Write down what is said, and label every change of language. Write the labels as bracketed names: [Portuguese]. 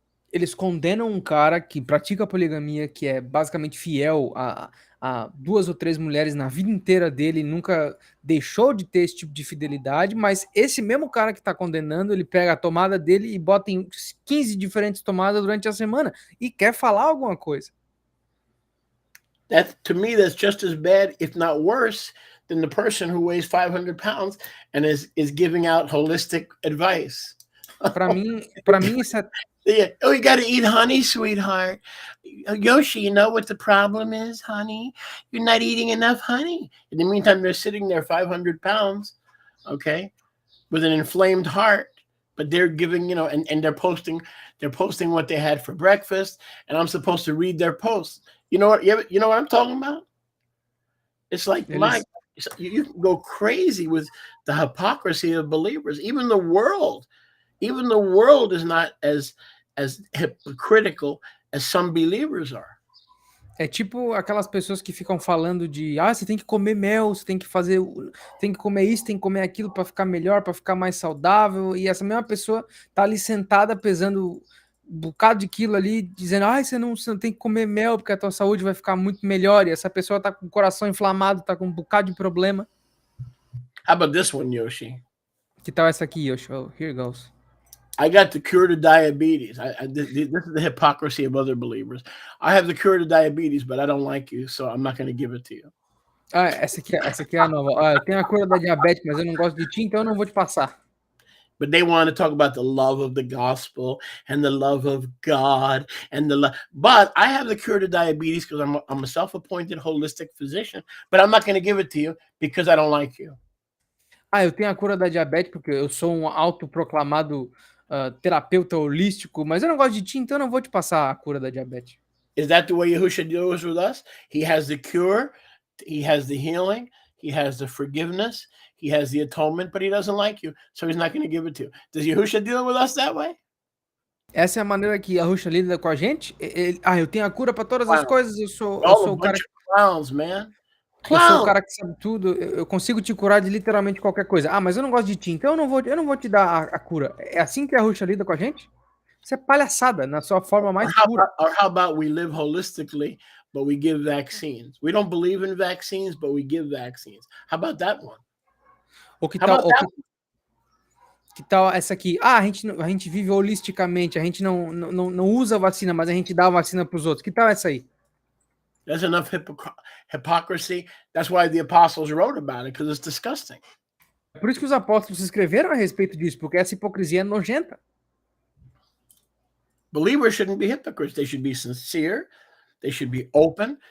[Portuguese] Eles condenam um cara que pratica a poligamia, que é basicamente fiel a 2 ou 3 mulheres na vida inteira dele, nunca deixou de ter esse tipo de fidelidade, mas esse mesmo cara que está condenando, ele pega a tomada dele e bota em 15 diferentes tomadas durante a semana e quer falar alguma coisa. [English] To me, that's just as bad, if not worse, than the person who weighs 500 pounds and is giving out holistic advice. [Portuguese] Para mim isso é... [English] Yeah. Oh, you got to eat honey, sweetheart. Yoshi, you know what the problem is, honey? You're not eating enough honey. In the meantime, they're sitting there 500 pounds, okay, with an inflamed heart, but they're giving, and they're posting what they had for breakfast, and I'm supposed to read their posts. You know what I'm talking about? It's like, you can go crazy with the hypocrisy of believers. Even the world is not as hypocritical as some believers are. [Portuguese] É tipo aquelas pessoas que ficam falando de você tem que comer mel, você tem que comer isso, tem que comer aquilo para ficar melhor, para ficar mais saudável, e essa mesma pessoa tá ali sentada pesando um bocado de quilo ali, dizendo você não tem que comer mel porque a tua saúde vai ficar muito melhor, e essa pessoa tá com o coração inflamado, tá com um bocado de problema. [English] How about this one, Yoshi? [Portuguese] Que tal essa aqui, Yoshi? [English] Oh, here goes. I got the cure to diabetes. This is the hypocrisy of other believers. I have the cure to diabetes, but I don't like you, so I'm not going to give it to you. [Portuguese] Essa aqui é a nova. Eu tenho a cura da diabetes, mas eu não gosto de ti, então eu não vou te passar. [English] But they want to talk about the love of the gospel and the love of God and But I have the cure to diabetes because I'm a self-appointed holistic physician, but I'm not going to give it to you because I don't like you. [Portuguese] Eu tenho a cura da diabetes porque eu sou um autoproclamado terapeuta holístico, mas eu não gosto de ti, então eu não vou te passar a cura da diabetes. [English] Is that the way Yahushua deals with us? He has the cure, he has the healing, he has the forgiveness, he has the atonement, but he doesn't like you, so he's not going to give it to you. Does Yahushua deal with us that way? [Portuguese] Essa é a maneira que Yahushua lida com a gente? Eu tenho a cura para todas as coisas, eu sou o cara... [English] Clowns, man. [Portuguese] Eu sou o cara que sabe tudo, eu consigo te curar de literalmente qualquer coisa. Mas eu não gosto de ti, então eu não vou te dar a cura. É assim que a Yahushua lida com a gente? Isso é palhaçada, na sua forma mais pura. [English] Or how about we live holistically, but we give vaccines? We don't believe in vaccines, but we give vaccines. How about that one? [Portuguese] Que tal essa aqui? A gente vive holisticamente, a gente não usa vacina, mas a gente dá a vacina para os outros. Que tal essa aí? [English] There's enough hypocrisy. That's why the apostles wrote about it, because it's disgusting. [Portuguese] Por isso que os apóstolos escreveram a respeito disso, porque essa hipocrisia é nojenta. [English] Believers shouldn't be hypocrites. They should be sincere. They should be open.